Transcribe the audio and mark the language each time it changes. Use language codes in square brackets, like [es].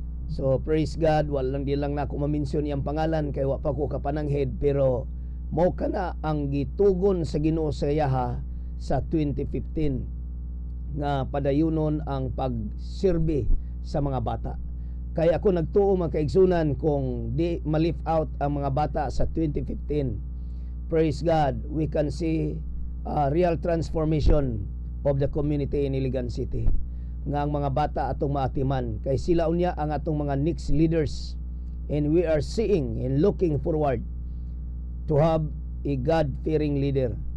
[en] So praise God, [ceb] walang di lang na ako ma-mention iyang pangalan kay wa pa ko kapananghid, pero mao kana ang gitugon sa Ginoo sa yaha sa 2015 nga padayunon ang pagsirbi sa mga bata. Kaya ako nagtuo mga kaigsunan kung di ma-lift out ang mga bata sa 2015. [en] Praise God, we can see real transformation of the community in Iligan City. [ceb] Nga ang mga bata atong maatiman, kay sila unya ang atong mga [en] next leaders, and we are seeing and looking forward to have a God-fearing leader.